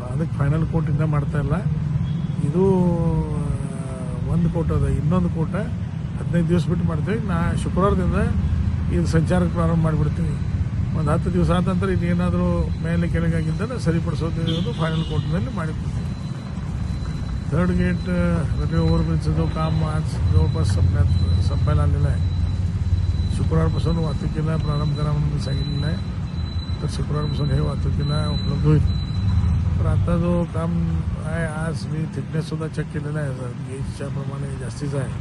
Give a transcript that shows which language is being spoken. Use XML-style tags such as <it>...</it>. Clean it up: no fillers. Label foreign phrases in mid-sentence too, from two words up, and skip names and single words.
<kn>ಅದಕ್ಕೆ</kn> <en>final coat</en> <kn>ಇನ್ನೂ ಮಾಡ್ತಾಯಿಲ್ಲ. ಇದು ಒಂದು ಕೋಟ ಅದ, ಇನ್ನೊಂದು ಕೋಟ 15 ದಿವಸ ಬಿಟ್ಟು ಮಾಡ್ತೀವಿ. ಶುಕ್ರವಾರದಿಂದ ಇದು ಸಂಚಾರಕ್ಕೆ ಪ್ರಾರಂಭ ಮಾಡಿಬಿಡ್ತೀವಿ. ಒಂದು 10 ದಿವಸ ಆದ ನಂತರ ಇನ್ನೇನಾದರೂ ಮೇಲೆ ಕೆಳಗೆ ಆಗಿದ್ದರೆ ಸರಿಪಡಿಸೋದು</kn> <en>final coatನಲ್ಲಿ</en> <kn>ಮಾಡಿಬಿಡ್ತೀವಿ.</kn> <mr>3rd</mr> <en>gate railway overbridgeचं</en> <mr>जो काम आज जवळपास संपायला आलेलं आहे. शुक्रवारपासून वाहतुकीला प्रारंभ करा म्हणून मी सांगितलेलं आहे. तर शुक्रवारपासून हे वाहतुकीला उपलब्ध होईल. तर आता जो काम आहे, आज मी थिकनेससुद्धा चेक केलेला आहे, गेजच्या प्रमाणे जास्तीचा आहे.</mr>